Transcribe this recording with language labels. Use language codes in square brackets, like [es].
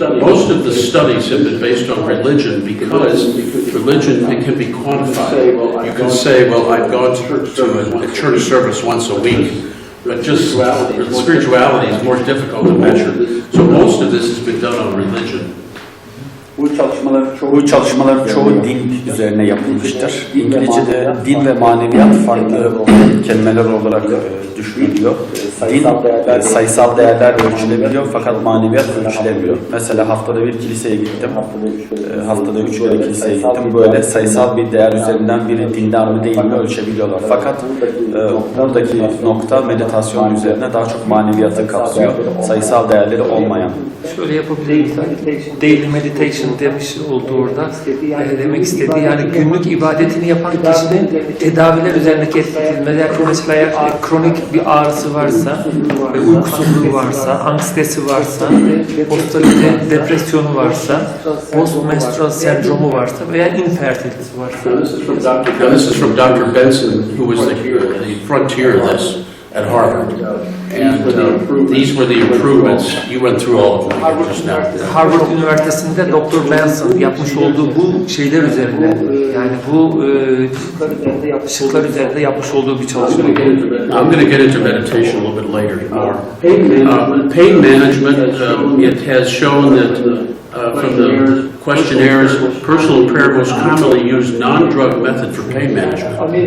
[en] Most of the studies have been based on religion because religion can be quantified. You can say, well, I've gone to a church service once a week. But just spirituality is more difficult to measure. So most of this has been done on religion. [tr] Bu çalışmaların çoğu din üzerine yapılmıştır. İngilizce'de din ve maneviyat farklı kelimeler olarak düşünülüyor. Din sayısal değerler ölçülebiliyor fakat maneviyat ölçülemiyor. Mesela haftada bir kiliseye gittim. Haftada 3 kere kiliseye gittim. Böyle sayısal bir değer üzerinden biri dinden mi değil mi ölçebiliyorlar. Fakat buradaki nokta meditasyon üzerine daha çok maneviyatı kapsıyor. Sayısal değerleri olmayan. Şöyle yapabiliriz. [en] Daily meditation [tr] demiş olduğu orada. Demek istediği yani günlük ibadetini yapan kişinin tedaviler üzerindeki etkileri. Mesela eğer kronik bir ağrısı varsa, uykusuzluğu varsa, anksiyetesi varsa, depresyonu varsa, postmenstrual sendromu varsa veya infertilitesi varsa. [en] Now this is from Dr. Benson, who was the frontier of this at Harvard. And these were the improvements. You went through all of them just now. [tr] Harvard Üniversitesi'nde Dr. Benson yapmış olduğu bu şeyler üzerine, yani bu ışıklar üzerinde yapmış olduğu bir çalışma. [en] I'm going to get into meditation a little bit later more. Pain management, it has shown that from the questionnaires, personal prayer most commonly used non-drug method for pain management.